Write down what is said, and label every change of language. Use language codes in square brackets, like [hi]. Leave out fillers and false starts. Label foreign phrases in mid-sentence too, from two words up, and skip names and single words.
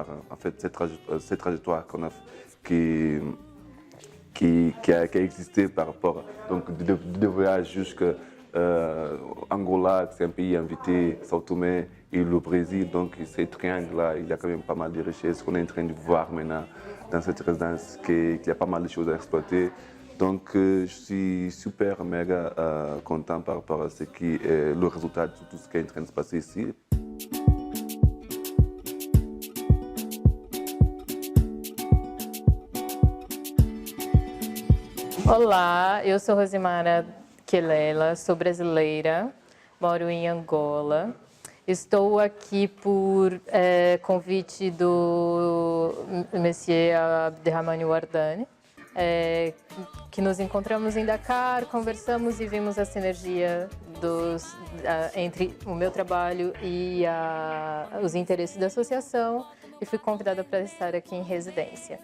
[fr] En fait, cette trajectoire qu'on a, qui a existé par rapport donc, de voyage jusqu'à Angola, c'est un pays invité, Sao Tomé et le Brésil. Donc ces triangles-là, il y a quand même pas mal de richesses qu'on est en train de voir maintenant dans cette résidence, qu'il y a pas mal de choses à exploiter. Donc je suis super, méga content par rapport à ce qui est le résultat de tout ce qui est en train de se passer ici. [pt] Olá, eu sou Rosimara Quelela, sou brasileira, moro em Angola. Estou aqui por convite do Monsieur Abderrahmane Wardani, que nos encontramos em Dakar, conversamos e vimos a sinergia entre o meu trabalho e os interesses da associação e fui convidada para estar aqui em residência.